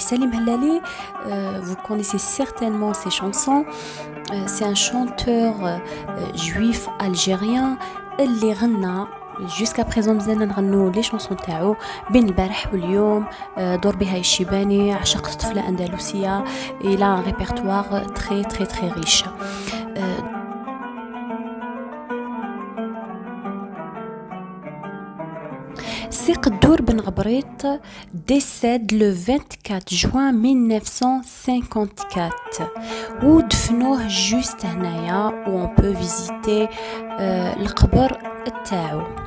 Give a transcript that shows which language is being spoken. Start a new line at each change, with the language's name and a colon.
French: Salim Hellali, vous connaissez certainement ses chansons. C'est un chanteur juif algérien
Arabic: اللي غنى
French: jusqu'à présent
Arabic: مازلنا نغنوا لي شونسون تاعو بين البارح واليوم دور بها الشيباني عشقت طفلة أندلسية.
French: Il a un répertoire très très très riche. C'est Qaddour Ben Ghabreit décède le 24 juin 1954 où
Arabic: دفنوه
French: juste
Arabic: هنايا
French: où on peut visiter
Arabic: القبر تاعو.